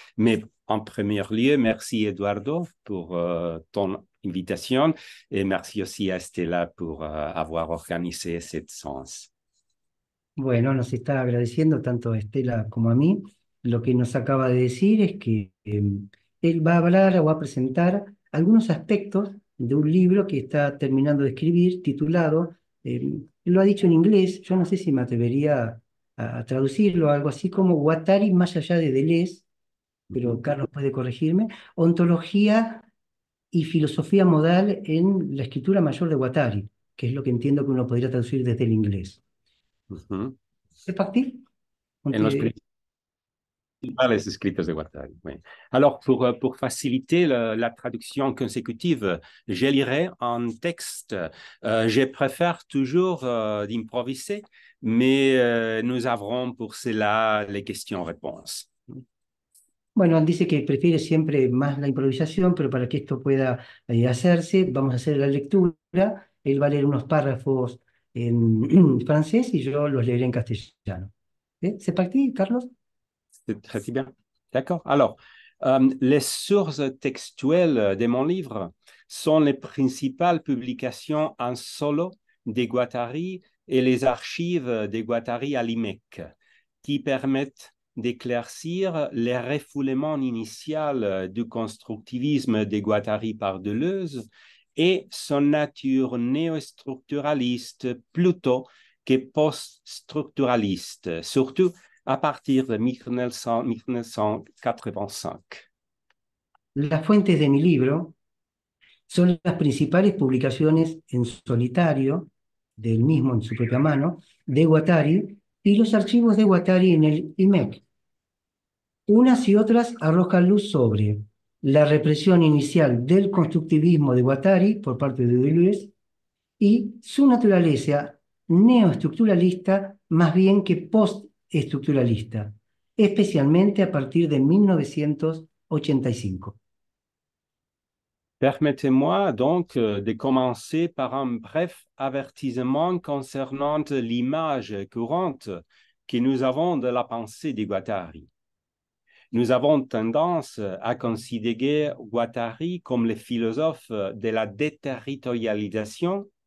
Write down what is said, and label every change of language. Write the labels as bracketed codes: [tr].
[fr] Mais en premier lieu, merci Eduardo pour ton invitation et merci aussi à Stella pour avoir organisé cette séance. [es] Bueno, nos está agradeciendo tanto a Estela como a mí. Lo que nos acaba de decir es que él va a hablar o va a presentar algunos aspectos de un libro que está terminando de escribir, titulado, él lo ha dicho en inglés, yo no sé si me atrevería a traducirlo, algo así como Guattari más allá de Deleuze, pero Carlos puede corregirme, ontología y filosofía modal en la escritura mayor de Guattari, que es lo que entiendo que uno podría traducir desde el inglés. ¿Es factible? En los principales escritos de Guattari, [fr] oui. Alors, pour faciliter la traduction consécutive, je lirai un texte. Je préfère toujours d'improviser, mais nous aurons pour cela les questions-réponses. [es] Bueno, dice que prefiere siempre más la improvisación, pero para que esto pueda hacerse, vamos a hacer la lectura. Él va a leer unos párrafos en francés y yo los leeré en castellano. [fr] ¿C'est parti, Carlos? C'est très bien. D'accord. Alors, les sources textuelles de mon livre sont les principales publications en solo de Guattari et les archives de Guattari à l'IMEC, qui permettent d'éclaircir les refoulements initial du constructivisme de Guattari par Deleuze et son nature néostructuraliste plutôt que post-structuraliste, surtout à partir de 1985. [es] Las fuentes de mi libro son las principales publicaciones en solitario, del mismo en su propia mano, de Guattari y los archivos de Guattari en el IMEC. Unas y otras arrojan luz sobre la represión inicial del constructivismo de Guattari por parte de Deleuze y su naturaleza neoestructuralista más bien que postestructuralista, especialmente a partir de 1985. [fr] Permettez-moi donc de commencer par un bref avertissement concernant l'image courante que nous avons de la pensée de Guattari. Nous avons tendance à considérer Guattari comme le philosophe de la déterritorialisation.